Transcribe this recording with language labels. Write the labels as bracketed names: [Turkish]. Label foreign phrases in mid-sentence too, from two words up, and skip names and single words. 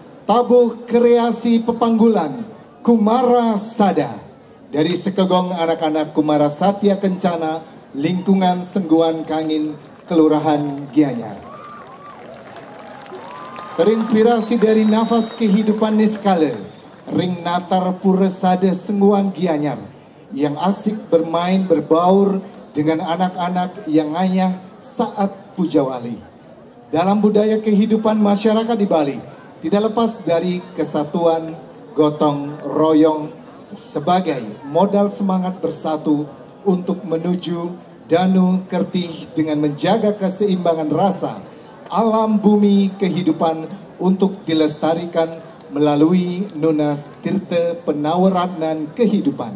[Indonesian] tabuh kreasi Pepanggulan Kumara Sada dari Sekegong anak-anak Kumara Satya Kencana, lingkungan Sengguan Kangin, Kelurahan Gianyar. Terinspirasi dari nafas kehidupan Niskala, [Balinese] Ring Natar [Indonesian] Pura Sada Sengguan Gianyar yang asik bermain berbaur dengan anak-anak yang ngayah saat pujawali. Dalam budaya kehidupan masyarakat di Bali, tidak lepas dari kesatuan, gotong royong sebagai modal semangat bersatu untuk menuju Danu Kertih dengan menjaga keseimbangan rasa alam bumi kehidupan untuk dilestarikan melalui Nunas Tirta Penawaradnan Kehidupan.